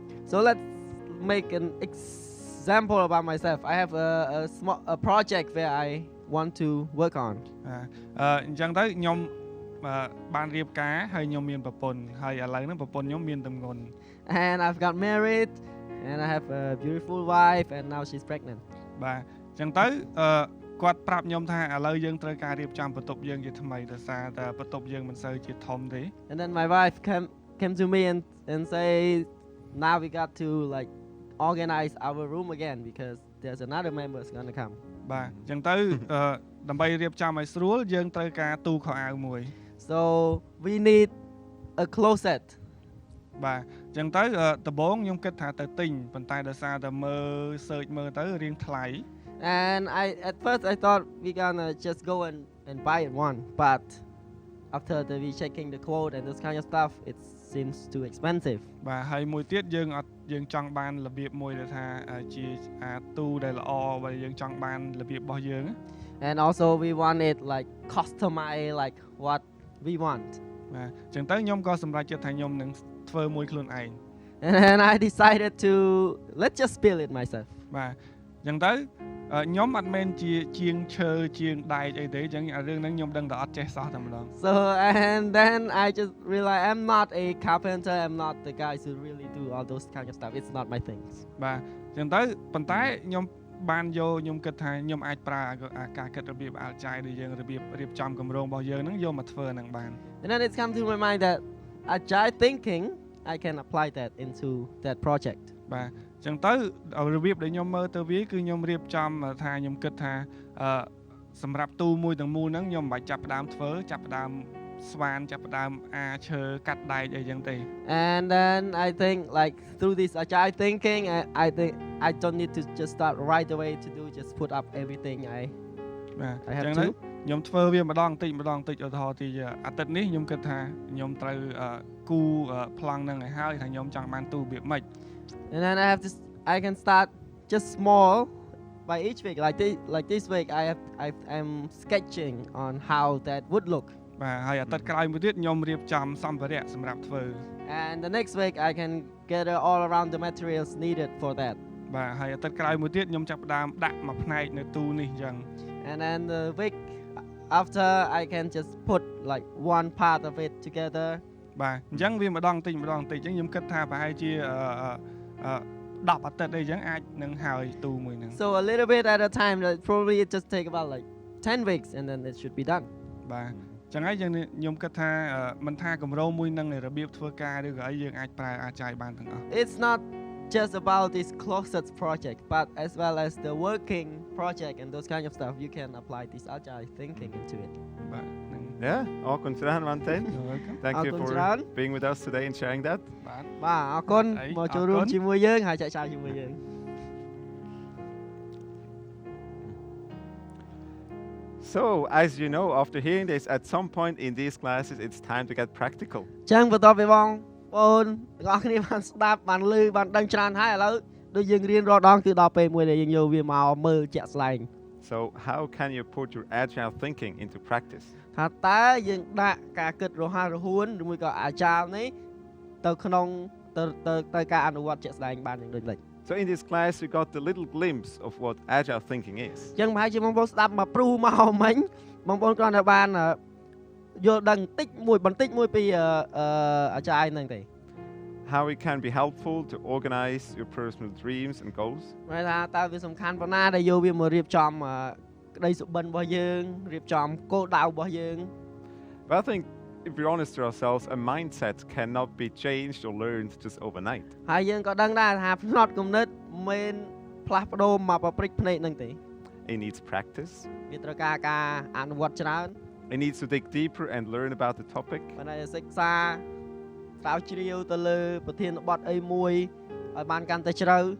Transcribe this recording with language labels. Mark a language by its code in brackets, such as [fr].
[en] So let's make an example about myself. I have a project where I want to work on. [km] អញ្ចឹងទៅខ្ញុំបានរៀបការហើយខ្ញុំមានប្រពន្ធហើយឥឡូវហ្នឹងប្រពន្ធខ្ញុំមានទម្ងន់ [en] And I've got married and I have a beautiful wife and now she's pregnant. [km] បាទអញ្ចឹងទៅគាត់ប្រាប់ខ្ញុំថាឥឡូវយើងត្រូវការរៀបចំបន្ទប់យើងជាថ្មីដោយសារតែបន្ទប់យើងមិនសូវជាធំទេ [en] And then my wife came to me and say now we got to like organize our room again because there's another member is going to come. [km] បាទអញ្ចឹងទៅដើម្បីរៀបចំឲ្យស្រួលយើងត្រូវការទូខោអាវមួយ [en] So we need a closet. [km] បាទអញ្ចឹងទៅដំបូងខ្ញុំគិតថាទៅទិញប៉ុន្តែដោយសារតែមើល search មើលទៅរៀងថ្លៃ [en] And at first I thought we gonna just go and buy one, but after we checking the quote and this kind of stuff, it seems too expensive. [km] បាទហើយមួយទៀតយើងចង់បានរបៀបមួយដែលថាជាទូដែលល្អបើយើងចង់បានរបៀបរបស់យើង [en] And also we want it like customized like what we want. [km] បាទអញ្ចឹងទៅខ្ញុំក៏សម្រេចចិត្តថាខ្ញុំនឹងធ្វើមួយខ្លួនឯង [en] And I decided to let's just build it myself. [km] បាទអញ្ចឹងទៅខ្ញុំអត់មែនជាជាងឈើជាងដែកអីទេអញ្ចឹងរឿងហ្នឹងខ្ញុំដឹងតែអត់ចេះសោះតែម្ដង [en] So and then I just realized I'm not a carpenter. I'm not the guy who really do all those kind of stuff. It's not my things. [km] បាទអញ្ចឹងទៅប៉ុន្តែខ្ញុំបានយកខ្ញុំគិតថាខ្ញុំអាចប្រើការគិតរបៀប Agile ដែលយើងរបៀបរៀបចំគម្រោងរបស់យើងហ្នឹងយកមកធ្វើហ្នឹងបាន [en] And then it's come to my mind that Agile thinking I can apply that into that project. [km] បាទអញ្ចឹងទៅរបៀបដែលខ្ញុំមើលទៅវាគឺខ្ញុំរៀបចំថាខ្ញុំគិតថាសម្រាប់ទូមួយទាំងមូលហ្នឹងខ្ញុំមិនបាច់ចាប់ផ្ដើមធ្វើចាប់ផ្ដើមស្វានចាប់ផ្ដើមឈើកាត់ដែកអីចឹងទេ [en] And then I think like through this Agile thinking I think I don't need to just start right away to do just put up everything I [km] បាទ [en] I [km] អ [en] have [km] ញ្ចឹង [en] to [km] ខ្ញុំធ្វើវាម្ដងតិចឧទាហរណ៍ទីអាទិត្យនេះខ្ញុំគិតថាខ្ញុំត្រូវគូប្លង់ហ្នឹងឲ្យហើយថាខ្ញុំចង់បានទូរបៀបម៉េច [en] And then I can start just small by each week like this week I'm sketching on how that would look. [km] បាទហើយអាទិត្យក្រោយមួយទៀតខ្ញុំរៀបចំសម្ភារៈសម្រាប់ធ្វើ [en] And the next week I can gather all around the materials needed for that. [km] បាទហើយអាទិត្យក្រោយមួយទៀតខ្ញុំចាប់ផ្ដើមដាក់មួយផ្នែកនៅទូនេះអញ្ចឹង [en] And then the week after I can just put like one part of it together. [km] បាទអញ្ចឹងវាម្ដងតិចអញ្ចឹងខ្ញុំគិតថាប្រហែលជា10អាទិត្យអីចឹងអាចនឹងហើយទូមួយហ្នឹង [en] So a little bit at a time that probably it just take about like 10 weeks and then it should be done. [km] បាទចឹងហើយខ្ញុំគិតថាមិនថាគម្រោងមួយហ្នឹងរបៀបធ្វើការឬក៏អីយើងអាចប្រើ Agile បានទាំងអស់ [en] It's not just about this closet project, but as well as the working project and those kind of stuff, you can apply this Agile thinking into it. [km] បាទហ្នឹង [en] Yeah, all concerned, Valentine. Thank you for being with us today and sharing that. [km] បាទ អរគុណមកចូលរួមជាមួយយើងហើយចែកចាយជាមួយយើង [en] So, as you know, after hearing this, at some point in these classes, it's time to get practical. [km] ចឹងបន្ទាប់ពីបងប្អូនទាំងអស់គ្នាបានស្ដាប់បានឮបានដឹងច្រើនហើយឥឡូវដូចយើងរៀនរាល់ដងគឺដល់ពេលមួយដែលយើងយកវាមកមើលជាក់ស្ដែង [en] So, how can you put your agile thinking into practice? [km] ថាតើយើងដាក់ការគិតរហ័សរហួនឬមួយក៏ Agile នេះទៅក្នុងទៅការអនុវត្តជាក់ស្ដែងបានយ៉ាងដូចនេះ [en] So in this class, we got a little glimpse of what agile thinking is. [km] ចឹងប្រហែលជាបងប្អូនស្ដាប់មកព្រុសមកមិញបងប្អូនគ្រាន់តែបានយល់ដឹងបន្តិចមួយពី Agile ហ្នឹងទេ [en] How it can be helpful to organize your personal dreams and goals. [km] ហើយថាតើវាសំខាន់ប៉ុណ្ណាដែលយកវាមករៀបចំក្តីសុបិនរបស់យើងរៀបចំគោលដៅរបស់យើង [en] But I think if we're honest to ourselves, a mindset cannot be changed or learned just overnight. [km] ហើយយើងក៏ដឹងដែរថាផ្នត់គំនិតមិនផ្លាស់ប្ដូរមកប្រព្រឹត្តភ្នែកហ្នឹងទេ [en] It needs practice. [km] វាត្រូវការអនុវត្តច្រើន [en] It needs to dig deeper and learn about the topic. [km] ប៉ុន្តែសិក្សាស្រាវជ្រាវទៅលើប្រធានបទអីមួយឲ្យបានកាន់តែជ្រៅ